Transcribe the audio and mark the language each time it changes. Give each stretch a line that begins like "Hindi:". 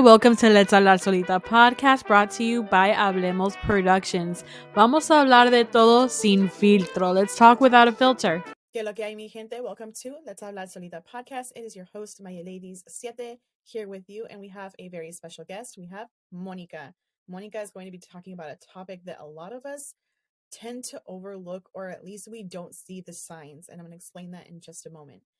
English: Welcome to Let's Hablar Solita podcast brought to you by Hablemos Productions.
Spanish: Vamos a hablar de todo sin filtro.
English: Let's talk without a filter. ¿Qué lo que hay, mi gente? Welcome to Let's Hablar Solita podcast. It is your host, Maya Ladies Siete, here with you, and we have a very special guest. We have Monica. Monica is going to be talking about a topic that a lot of us tend to overlook, or at least we don't see the signs, and I'm going to explain that in just a moment.